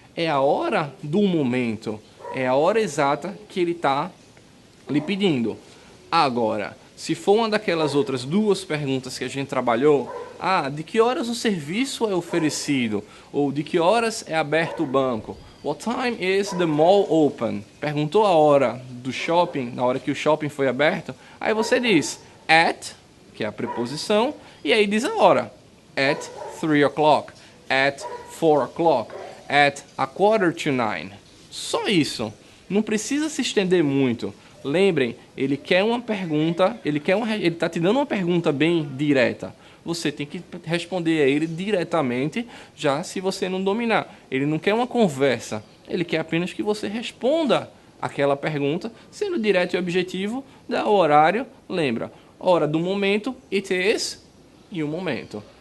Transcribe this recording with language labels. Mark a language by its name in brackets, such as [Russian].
[Portuguese] É a hora do momento. É a hora exata que ele está lhe pedindo. Agora, se for uma daquelas outras 2 perguntas que a gente trabalhou, de que horas o serviço é oferecido? Ou de que horas é aberto o banco? [English] What time is the mall open? [Portuguese] Perguntou a hora do shopping, na hora que o shopping foi aberto. Aí você diz at, que é a preposição, e aí diz a hora. [English] At 3 o'clock, at 4 o'clock, at a quarter to 9. [Portuguese] Só isso. Não precisa se estender muito. Lembrem, ele quer uma pergunta, ele está te dando uma pergunta bem direta. Você tem que responder a ele diretamente, já se você não dominar. Ele não quer uma conversa, ele quer apenas que você responda aquela pergunta, sendo direto e objetivo, dá o horário, lembra, hora do momento, [English] it is, [Portuguese] e o momento.